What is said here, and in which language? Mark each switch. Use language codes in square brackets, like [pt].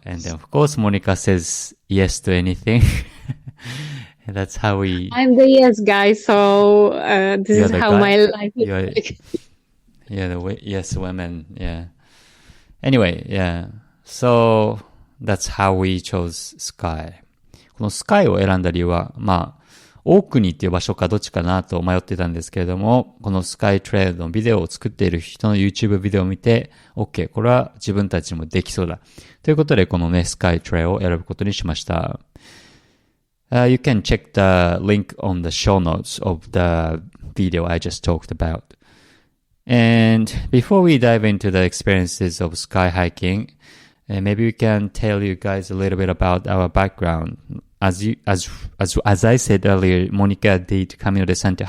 [en] And then of course, Monica says yes to anything. And that's how I'm the yes guy, so this is how my life is like. Yeah, the yes women, yeah. Anyway, yeah. So that's how we chose Skye. [ja] この Skye を選んだ理由は、オークニーっていう場所かどっちかなと迷ってたんですけれども、この Skye Trail のビデオを作っている人の YouTube ビデオを見て、OK、これは自分たちにもできそうだ。ということで、このね、Skye Trail を選ぶことにしました。 [en] You can check the link on the show notes of the video I just talked about. And before we dive into the experiences of sky hiking, maybe we can tell you guys a little bit about our background. As I said earlier, Monica did Camino de Santiago.